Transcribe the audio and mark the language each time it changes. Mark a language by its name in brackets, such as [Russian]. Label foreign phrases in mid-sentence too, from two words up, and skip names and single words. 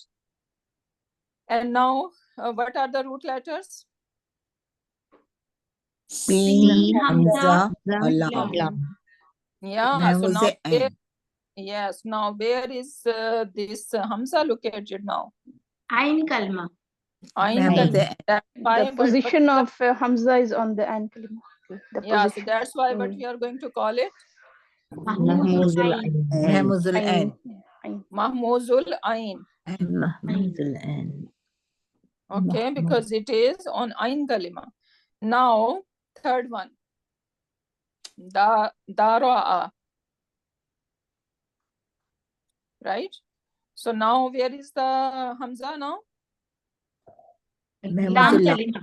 [English] And now what are the root letters? Sin, Hamza, Lam. Lam. Yeah. So now where, yes. Now where is this Hamza located now? [Arabic] عين كلمة. [English] Ain Ma'am, kalima. That's why, The position of Hamza is on the [Arabic] عين كلمة. [English] The yeah, so position. that's why what we are going to call it? Mahmuzul Ain. Ain. Ain. Ain. [Arabic] مهموز العين. مهموز العين. [English] Okay, because it is on [Arabic] عين كلمة. [English] Now, third one. Dara'a. Right? So now where is the Hamza now? [Arabic] لام كلمة.